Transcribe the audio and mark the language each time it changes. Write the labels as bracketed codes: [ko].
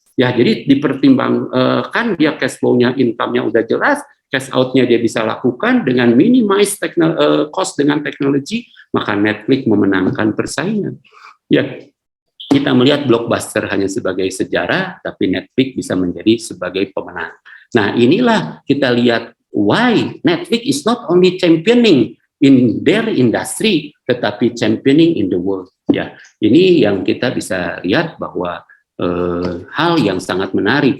[id] Ya, jadi dipertimbangkan dia cash flow-nya, income-nya udah jelas, cash out-nya dia bisa lakukan dengan minimize cost dengan teknologi, maka Netflix memenangkan persaingan. Ya, kita melihat Blockbuster hanya sebagai sejarah, tapi Netflix bisa menjadi sebagai pemenang. Nah, inilah kita lihat [en] why Netflix is not only championing in their industry, [id] tetapi [en] championing in the world. [id] Ya, ini yang kita bisa lihat bahwa hal yang sangat menarik.